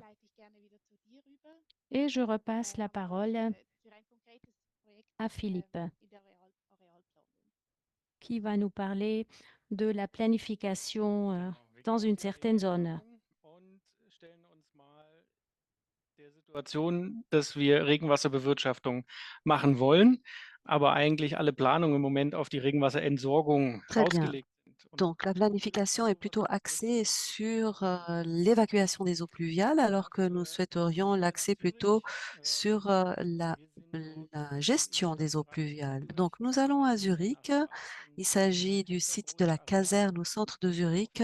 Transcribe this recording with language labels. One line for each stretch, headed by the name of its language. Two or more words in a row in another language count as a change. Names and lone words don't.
French: Et je repasse la parole à Philippe, qui va nous parler de la planification dans une certaine zone.
German: Situation, dass wir Regenwasserbewirtschaftung machen wollen, aber eigentlich alle Planungen im Moment auf die Regenwasserentsorgung
French: Très bien.
German: ausgelegt sind.
French: Donc, la planification est plutôt axée sur l'évacuation des eaux pluviales, alors que nous souhaiterions l'axer plutôt sur la gestion des eaux pluviales. Donc, nous allons à Zurich. Il s'agit du site de la caserne au centre de Zurich.